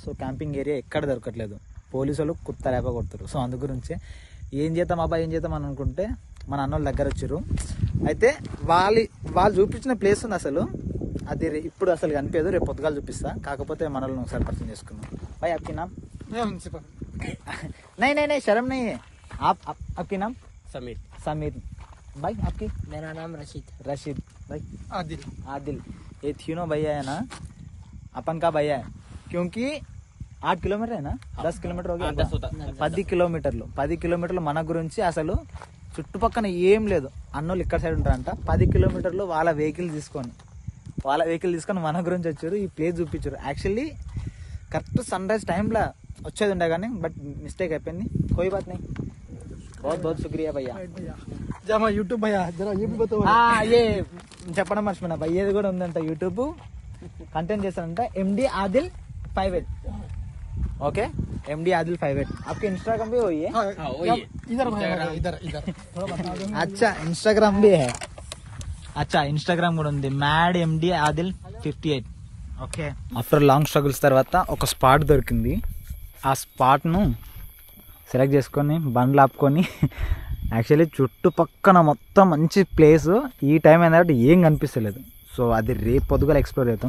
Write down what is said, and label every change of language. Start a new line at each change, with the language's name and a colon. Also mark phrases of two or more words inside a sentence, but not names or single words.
Telugu: సో
English: camping area
Telugu: ఎక్కడ దొరకట్లేదు, పోలీసు వాళ్ళు కుత్త రేప కొడతారు. సో అందు గురించి ఏం చేద్దాం అని అనుకుంటే మన అన్నోళ్ళ దగ్గర వచ్చారు. అయితే వాళ్ళు చూపించిన ప్లేస్ ఉంది అసలు, అది ఇప్పుడు అసలు కనిపించదు, రేపు పొద్దుగాలు చూపిస్తా. కాకపోతే మనల్ని ఒకసారి పరిచయం చేసుకున్నాం.
Hindi: भाई आपकी नाम? नहीं शर्म नहीं है. आपकी नाम? समीर. भाई आपकी? मेरा नाम रशीद. भाई आदिल. ये तीनों भैया है ना, अपन का भैया है. क्योंकि 8 किलोमीटर है ना, 10 किलोमीटर हो गया,
Telugu: 10 కిలోమీటర్లు మన గురించి అసలు చుట్టుపక్కన ఏం లేదు. అన్నోళ్ళు ఇక్కడ సైడ్ ఉంటారంట. 10 కిలోమీటర్లు వాళ్ళ వెహికల్ తీసుకొని మన గురించి వచ్చారు, ఈ ప్లేస్ చూపించారు. యాక్చువల్లీ
English: correct sun rise
Telugu: టైంలో వచ్చేది ఉండే కానీ
English: but mistake
Telugu: అయిపోయింది.
Hindi: कोई बात नहीं. बहुत बहुत शुक्रिया भैया. यूट्यूब भैया जरा ये भी बताओ.
Telugu: ये చెప్పడం మర్చిపోయినా, భయ్యేది కూడా ఉందంట యూట్యూబ్, కంటెంట్ చేస్తానంట.
Hindi: MD आदिल 58. ओके, MD आदिल 58. आपके इंस्टाग्राम भी वही है? इधर इधर अच्छा, इंस्टाग्राम भी है.
Telugu: अच्छा, इंस्टाग्राम కూడా ఉంది, మ్యాడ్ MD आदिल 58. ఓకే.
English: after long struggles
Telugu: తర్వాత ఒక స్పాట్ దొరికింది. ఆ స్పాట్ను సెలెక్ట్ చేసుకొని బండ్లు ఆపుకొని, యాక్చువల్లీ చుట్టుపక్కన మొత్తం మంచి ప్లేస్. ఈ టైం ఏంటంటే ఏం కనిపిస్తలేదు. సో అది రేపు పొద్దుగా ఎక్స్ప్లోర్ అవుతాం.